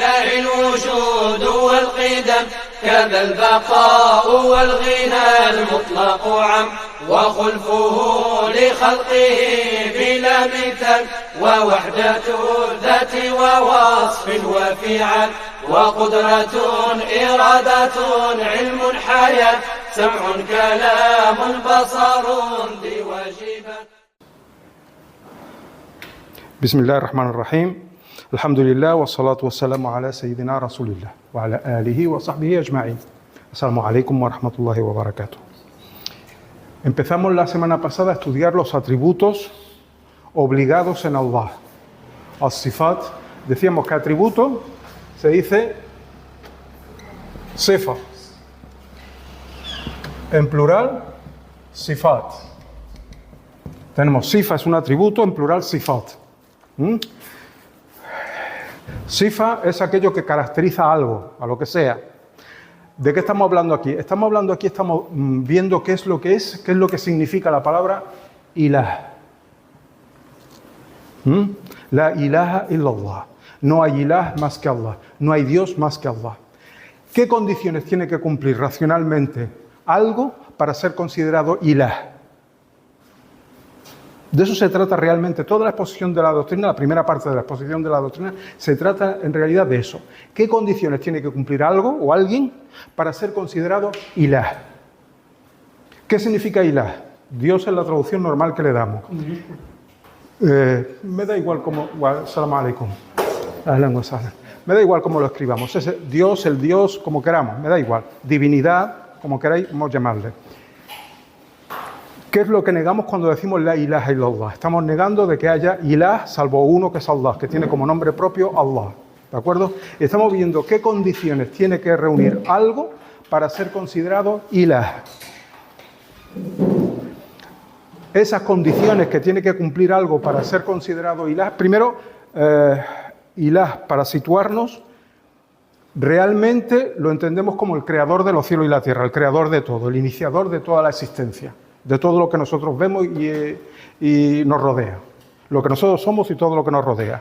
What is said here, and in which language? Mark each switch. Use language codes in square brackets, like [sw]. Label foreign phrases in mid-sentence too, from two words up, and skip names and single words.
[ar] الوجود والقدم، كذا البقاء والغنى المطلق عم، وخلفه لخلقه بلا مثال، ووحدة الذات ووصف وفعل، وقدرة إرادة علم حياة، سمع كلام بصر ذي واجبات. بسم الله الرحمن الرحيم. الحمد لله والصلاة والسلام على سيدنا رسول الله وعلى آله وصحبه أجمعين. السلام عليكم ورحمة الله وبركاته. [es] Empezamos la semana pasada a estudiar los atributos obligados en Allah. As-sifat, decíamos que atributo se dice sifa. En plural, sifat. Tenemos sifa es un atributo, en plural sifat. Sifa es aquello que caracteriza a algo, a lo que sea. ¿De qué estamos hablando aquí? Estamos viendo qué es lo que significa la palabra ilah. [ar] لا إله إلا الله. [es] No hay ilah más que Allah. No hay Dios más que Allah. ¿Qué condiciones tiene que cumplir racionalmente algo para ser considerado ilah? De eso se trata realmente toda la exposición de la doctrina, la primera parte de la exposición de la doctrina, se trata en realidad de eso. ¿Qué condiciones tiene que cumplir algo o alguien para ser considerado ilah? ¿Qué significa ilah? Dios es la traducción normal que le damos. Me da igual como... [ar] سلام عليكم. [es] Me da igual cómo lo escribamos. Es Dios, el Dios, como queramos, me da igual. Divinidad, como queráis llamarle. ¿Qué es lo que negamos cuando decimos [ar] لا إله إلا الله? [es] Estamos negando de que haya ilah salvo uno que es Allah, que tiene como nombre propio Allah. ¿De acuerdo? Estamos viendo qué condiciones tiene que reunir algo para ser considerado ilah. Esas condiciones que tiene que cumplir algo para ser considerado ilah, primero, ilah, para situarnos, realmente lo entendemos como el creador de los cielos y la tierra, el creador de todo, el iniciador de toda la existencia, de todo lo que nosotros vemos y nos rodea, lo que nosotros somos y todo lo que nos rodea.